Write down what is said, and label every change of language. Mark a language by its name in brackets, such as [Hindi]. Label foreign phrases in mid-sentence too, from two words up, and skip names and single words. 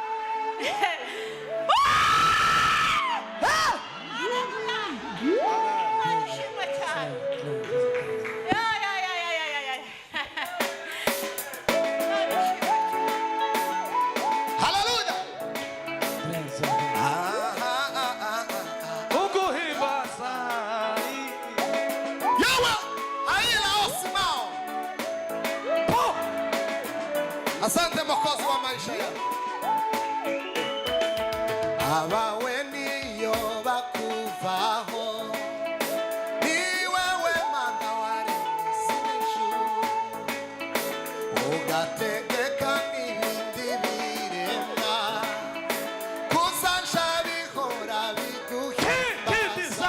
[Kinyarwanda] Arishimwe cyane. Haleluya. uguhimbaza Yawa aila osimao. [Swahili] Asante Mwokozi wa maisha yangu. [Kinyarwanda] Abawe niyo bakuvaho, ni wewe Mana waremye ijuru, ugategeka n'ibindi biremwa, kuzaja bihora biguhimbaza.